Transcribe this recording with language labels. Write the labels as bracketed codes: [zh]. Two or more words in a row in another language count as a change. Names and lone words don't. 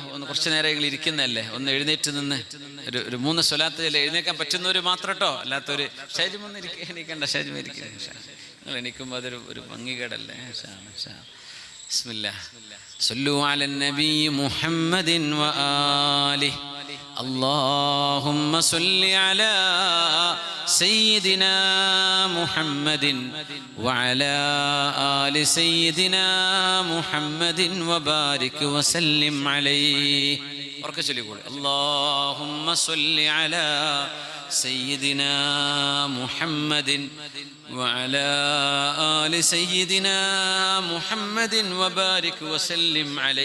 [ml] ഒന്ന് കുറച്ച് നേരം ഇരിക്കുന്നതല്ലേ, ഒന്ന് എഴുന്നേറ്റ് നിന്ന് ഒരു 3 സ്വലാത്ത് ചൊല്ലി എഴുന്നേക്കാൻ പറ്റുന്നവർ മാത്രം കേട്ടോ, അല്ലാത്തൊരു ഷേജുമൊന്നും എണീക്കണ്ട. ഷേജുമിരിക്കുക, നിങ്ങൾ എണീക്കുമ്പോൾ അതൊരു ഭംഗികേടല്ലേ. [ar] بسم الله. صلوا على النبي محمد وآله. اللهم صل على سيدنا محمد وعلى آل سيدنا محمد وبارك وسلم عليه. اللهم صل على سيدنا محمد وعلى آل سيدنا محمد وبارك وسلم عليه.